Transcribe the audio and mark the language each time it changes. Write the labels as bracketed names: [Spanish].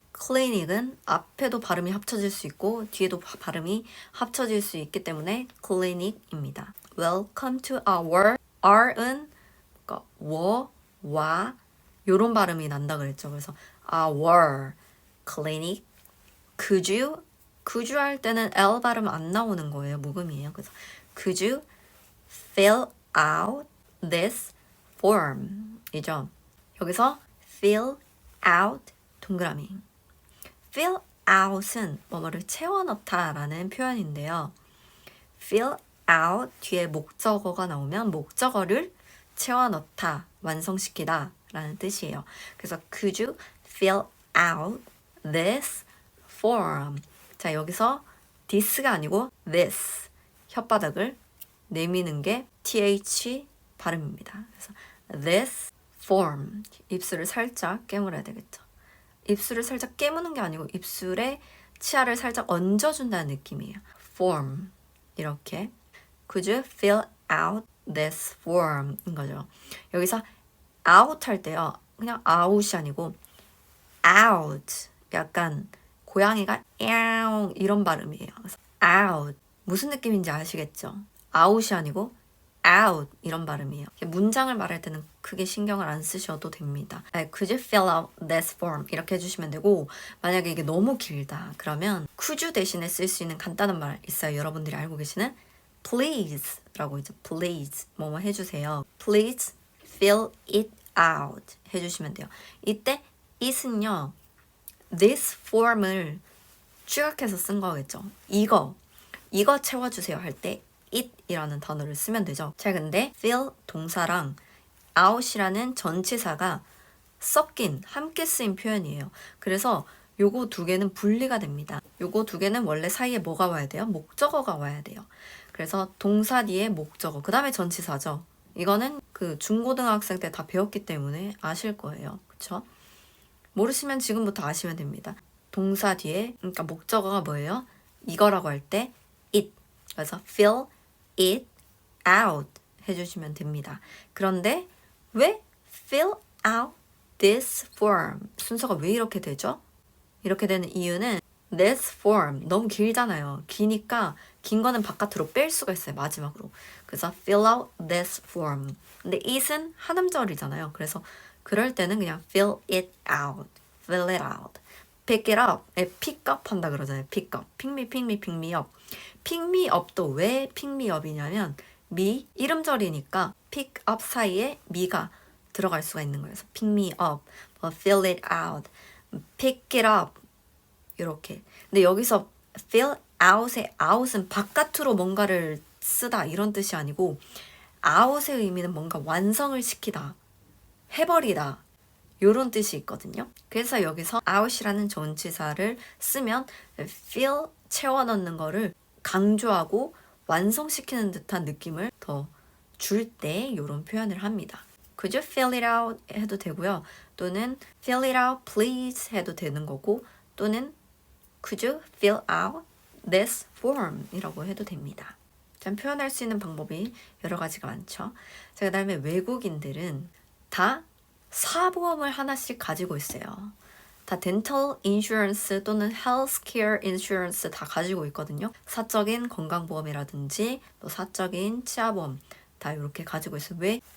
[Korean] 클리닉은 앞에도 발음이 합쳐질 수 있고 뒤에도 발음이 합쳐질 수 있기 때문에 클리닉입니다. Welcome to our R은 그러니까 와 요런 발음이 난다 그랬죠. 그래서 our clinic could you 할 때는 L 발음 안 나오는 거예요. 묵음이에요. 그래서 [English] could you fill out this form [Korean] 이죠. 여기서 fill out 동그라미 fill out은 뭐뭐를 채워넣다 라는 표현인데요. fill out 뒤에 목적어가 나오면 목적어를 채워넣다, 완성시키다 라는 뜻이에요. [English] 그래서 could you fill out this form? [Korean] 자, 여기서 this가 아니고 this 혓바닥을 내미는 게 th 발음입니다. 그래서 this form 입술을 살짝 깨물어야 되겠죠. 입술을 살짝 깨무는 게 아니고 입술에 치아를 살짝 얹어준다는 느낌이에요. [English] form [Korean] 이렇게 [English] could you fill out this form인 거죠. [Korean] 여기서 out 할 때요. 그냥 out이 아니고 out 약간 고양이가 야옹 이런 발음이에요. 그래서 out 무슨 느낌인지 아시겠죠? out이 아니고 out 이런 발음이에요. 문장을 말할 때는 크게 신경을 안 쓰셔도 됩니다. [English] Could you fill out this form? [Korean] 이렇게 해주시면 되고 만약에 이게 너무 길다 그러면 [English] could you [Korean] 대신에 쓸 수 있는 간단한 말 있어요. 여러분들이 알고 계시는 please 라고 이제 please 뭐뭐 해주세요. [English] please fill it out [Korean] 해주시면 돼요. 이때 it은요 this form을 추격해서 쓴 거겠죠. 이거 채워주세요 할 때 it이라는 단어를 쓰면 되죠. 자, 근데 fill 동사랑 out이라는 전치사가 섞인 함께 쓰인 표현이에요. 그래서 요거 두 개는 분리가 됩니다. 요거 두 개는 원래 사이에 뭐가 와야 돼요? 목적어가 와야 돼요. 그래서 동사 뒤에 목적어, 그 다음에 전치사죠. 이거는 그 중고등학생 때 다 배웠기 때문에 아실 거예요. 그쵸? 모르시면 지금부터 아시면 됩니다. 동사 뒤에, 그러니까 목적어가 뭐예요? 이거라고 할 때 it. 그래서 fill it out 해주시면 됩니다. 그런데 왜 [English] fill out this form? [Korean] 순서가 왜 이렇게 되죠? 이렇게 되는 이유는 this form 너무 길잖아요. 기니까 긴 거는 바깥으로 뺄 수가 있어요. 마지막으로. [English] 그래서 fill out this form. [Korean] 근데 it은 한 음절이잖아요. 그래서 그럴 때는 그냥 [English] fill it out. fill it out. pick it up. [Korean] pick up 한다 그러잖아요. [English] pick up. pick me, pick me, pick me up. pick me up도 왜 pick me up이냐면 me [Korean] 이름절이니까 [English] pick up [Korean] 사이에 me가 들어갈 수가 있는 거예요. 그래서 [English] pick me up, fill it out, pick it up 이렇게. [Korean] 근데 여기서 fill out의 out은 바깥으로 뭔가를 쓰다 이런 뜻이 아니고 out의 의미는 뭔가 완성을 시키다, 해버리다 이런 뜻이 있거든요. 그래서 여기서 out이라는 전치사를 쓰면 fill 채워 넣는 거를 강조하고 완성시키는 듯한 느낌을 더 줄 때 이런 표현을 합니다. [English] Could you fill it out [Korean] 해도 되고요. [English] 또는 fill it out please 해도 되는 거고 또는 Could you fill out this form [Korean] 이라고 해도 됩니다. 참 표현할 수 있는 방법이 여러 가지가 많죠. 자, 그 다음에 외국인들은 다 사보험을 하나씩 가지고 있어요. 다 dental insurance 또는 healthcare insurance 다 가지고 있거든요. 사적인 건강보험이라든지 또 사적인 치아보험 다 이렇게 가지고 있어요. 왜?